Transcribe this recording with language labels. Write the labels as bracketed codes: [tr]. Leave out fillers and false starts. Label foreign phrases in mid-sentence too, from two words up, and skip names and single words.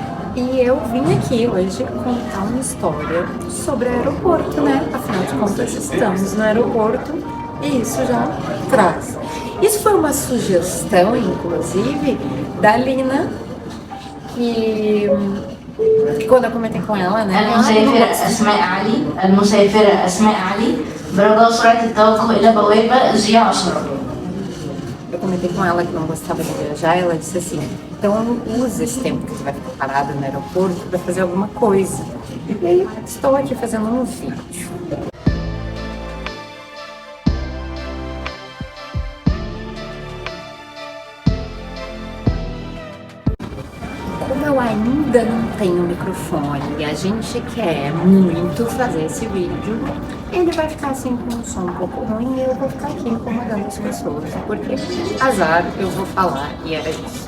[pt] E eu vim aqui hoje contar uma história sobre aeroporto, né? Afinal de contas, estamos no aeroporto e isso já traz. Isso foi uma sugestão, inclusive, da Lina, que quando eu comentei com ela, né? [ar] المسافرة أسماء علي المسافرة أسماء علي برجاء سرعة التوجه إلى بوابة جي 10. [pt] Eu comentei com ela que não gostava de viajar, ela disse assim, então usa esse tempo que você vai ficar parada no aeroporto para fazer alguma coisa. E aí estou aqui fazendo um vídeo. Como eu ainda não tenho microfone e a gente quer muito fazer esse vídeo, ele vai ficar assim com um som um pouco ruim e eu vou ficar aqui incomodando as pessoas, porque azar eu vou falar e era isso.